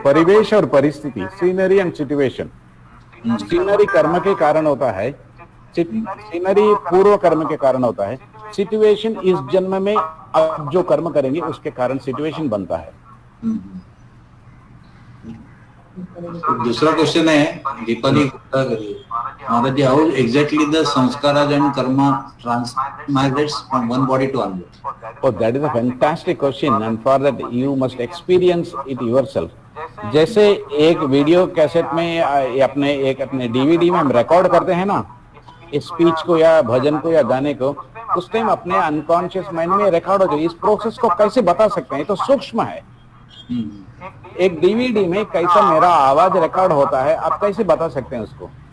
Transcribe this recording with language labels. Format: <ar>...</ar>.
<hi>परिवेश और परिस्थिति,</hi> <en>Scenery and situation.</en> <hi>सीनरी कर्म के कारण होता है, सीनरी पूर्व कर्म के कारण होता है, सिचुएशन इस जन्म में अब जो कर्म करेंगे उसके कारण सिचुएशन बनता है। दूसरा क्वेश्चन है दीपाली गुप्ता करिए, महाराज जी,</hi> <en>How exactly the samskaras and karma transmigrates from one body to another? Oh, that is a fantastic question, and for that you must experience it yourself.</en> <hi>जैसे एक वीडियो कैसेट में अपने डीवीडी में हम रिकॉर्ड करते हैं ना, इस स्पीच को या भजन को या गाने को, उस टाइम अपने अनकॉन्शियस माइंड में रिकॉर्ड हो जाए। इस प्रोसेस को कैसे बता सकते हैं, तो सूक्ष्म है। एक डीवीडी में कैसा मेरा आवाज रिकॉर्ड होता है, आप कैसे बता सकते हैं उसको?</hi>